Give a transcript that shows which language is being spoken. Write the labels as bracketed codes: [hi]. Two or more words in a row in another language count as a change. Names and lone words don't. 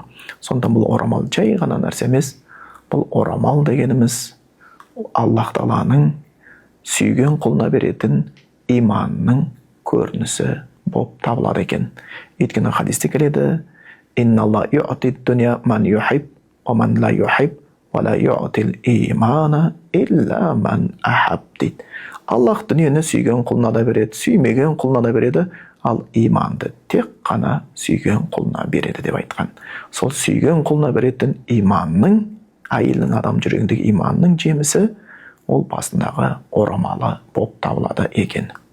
[kk] Сондықтан бұл орамал жай ғана нәрсе емес, бұл орамал дегеніміз Аллах тағаланың сүйген құлына беретін иманның көрінісі болып табылады екен. Өйткені хадисте келеді: [ar] «إن الله يعطي الدنيا من يحب ومن لا يحب ولا يعطي الإيمان إلا من أحب» дейді. [kk] Аллах дүниені сүйген құлына да береді, сүймеген құлына да береді, ал иманды тек қана сүйген құлына береді деп айтқан. Сол сүйген құлына беретін иманның, әйелдің адам жүрегіндегі иманның жемісі ол басындағы орамалы болып табылады екен.